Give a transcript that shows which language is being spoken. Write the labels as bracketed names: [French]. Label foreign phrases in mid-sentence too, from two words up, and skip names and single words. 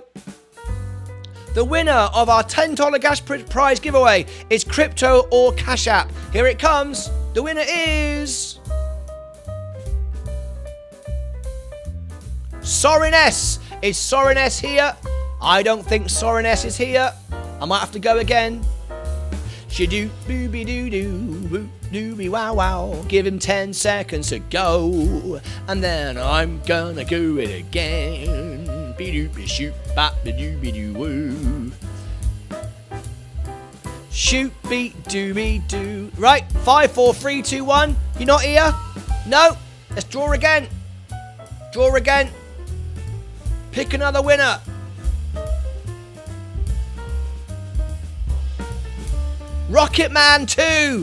[English] The winner of our $10 cash prize giveaway is Crypto or Cash App. Here it comes. The winner is Sorin S. Is Sorin S here? I don't think Sorin S is here. I might have to go again. Shadoo booby doo doo dooby wow wow. Give him 10 seconds to go, and then I'm gonna do it again. Be doopy shoot bap be dooby doo woo. Shoot beat dooby doo. Right, 5, 4, 3, 2, 1. You're not here? No. Let's draw again. Draw again. Pick another winner. Rocket Man 2!